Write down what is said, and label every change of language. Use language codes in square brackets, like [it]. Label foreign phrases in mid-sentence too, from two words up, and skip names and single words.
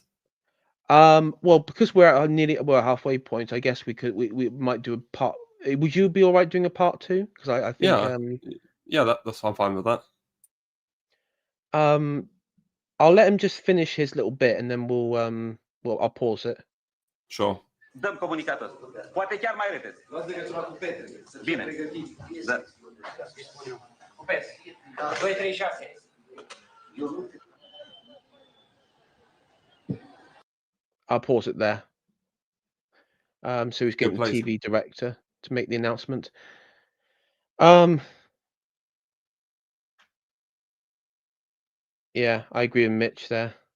[en] Well, because we're at a halfway point, I guess we might do a part. Would you be all right doing a part 2? Because I think that's I'm fine with that. I'll let him just finish his little bit, and then I'll pause it. Sure. [ro] Dăm comunicatul ăsta. Poate chiar mai repede. Luați legătura cu Petre. Bine. Da. Cu Petre. 236. [en] I'll pause it there. So he's getting the place. TV director to make the announcement. Yeah, I agree with Mitch there.